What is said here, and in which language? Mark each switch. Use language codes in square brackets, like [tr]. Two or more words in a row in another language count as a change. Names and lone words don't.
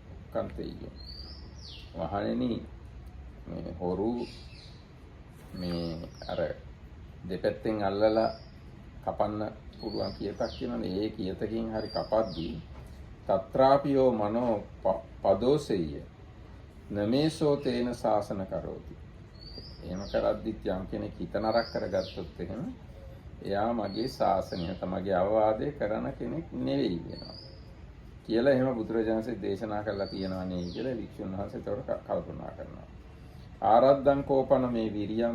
[si] වහණෙනි මේ හොරු මේ අර දෙපැත්තෙන් අල්ලලා කපන්න පුළුවන් කියතක් කියනනේ ඒ කියතකින් හරි කපද්දී [pi] තත්‍රාපියෝ මනෝ පදෝසෙය නමේසෝ තේන සාසන කරෝති [si] එහෙම කරද්දිත් යම් කෙනෙක් හිත නරක කරගත්තොත් එහෙම එයා මගේ ශාසනය තමගේ අවවාදය කරන කෙනෙක් නෙවෙයි වෙනවා කියලා එහෙම බුදුරජාණන්සේ දේශනා කරලා තියෙනවා නේ කියලා වික්ෂුන් වහන්සේ ඒකට කල්පනා කරනවා [pi] ආරද්ධං කෝපන මේ විරියම්